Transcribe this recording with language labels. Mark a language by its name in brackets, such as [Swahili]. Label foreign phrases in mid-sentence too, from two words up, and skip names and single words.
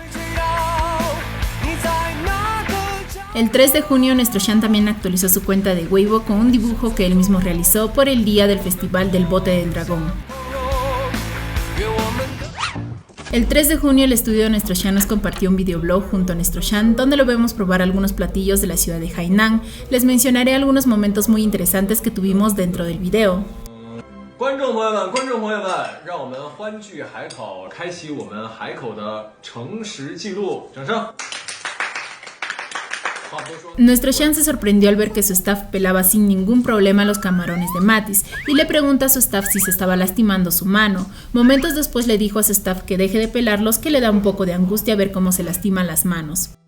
[Spanish] El 3 de junio Nuestro Chan también actualizó su cuenta de Weibo con un dibujo que él mismo realizó por el día del Festival del Bote del Dragón. El 3 de junio el estudio de Nuestro Chan nos compartió un videoblog junto a Nuestro Chan donde lo vemos probar algunos platillos de la ciudad de Hainan. Les mencionaré algunos momentos muy interesantes que tuvimos dentro del video. [Chinese] 观众朋友们，让我们欢聚海口，开启我们海口的诚实记录，掌声。 [Spanish] Nuestro Chan se sorprendió al ver que su staff pelaba sin ningún problema los camarones de Matis y le pregunta a su staff si se estaba lastimando su mano. Momentos después le dijo a su staff que deje de pelarlos, que le da un poco de angustia ver cómo se lastiman las manos.